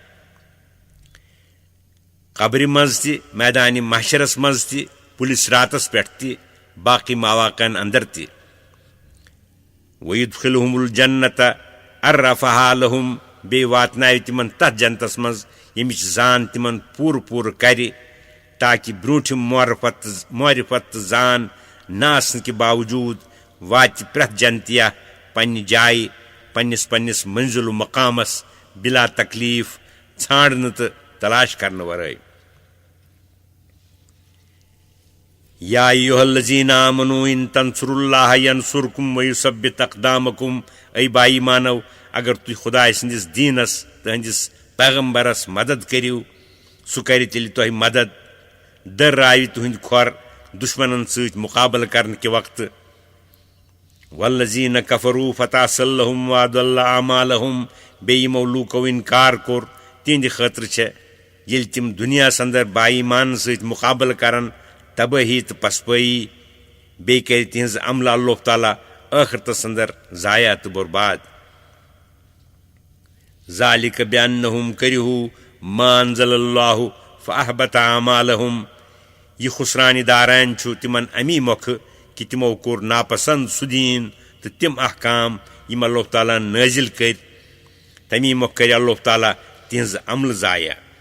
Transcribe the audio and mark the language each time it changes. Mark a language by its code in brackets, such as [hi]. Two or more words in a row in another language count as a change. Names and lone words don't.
[ks] कब्र मज ति, मैदान महशरस मज ति, पुलिस रातस पे ति, बाकी मवाकन अंदर ति। [ar] ويدخلهم الجنة عرفها لهم [ks] بے واتناو تمن تتھ جنتس مز یمچ زان تمن پور پور کرِ تاکہ برونٹھم معرفت زان ناسن کے باوجود وات پرت جنتیا پنہ جائے پنس پنس منزل و مقامس بلا تکلیف ژھانڈنہ تو تلاش کرنے ورائے [ar] یا ایھا الذین آمنوا ان تنصروا اللہ ینصرکم ویثبت اقدامکم ای [ks] با ایمانو اگر تھی خدائے سندس دینس تہندس پیغمبرس مدد کریو سہ کر تیل تہ مدد دررائے تہند کھور دشمنن ست مقابل [ur] کرنے کے وقت [ar] والذین کفروا فتعصل لهم واضل اعمالهم [ks] بے یمو لوکو انکار کور تہند خاطر یل تم دنیا اندر با ایمان ست مقابل کرن تباہی تو پسپائی بے کر تہذ عملہ اللہ تعالیٰ ٲخرتس اندر ضایع تو برباد [ar] ذالک بانہم کرہوا ما انزل اللہ فاحبط اعمالہم [ks] یہ خسرانی داران چھُ تمن امی مۄکھٕ کہ تمو کوٚر ناپسند سُہ دین تو تم احکام یم اللہ تعالیٰ نازل کر تمی مۄکھٕ کر اللہ تعالیٰ تہذ عمل ضایع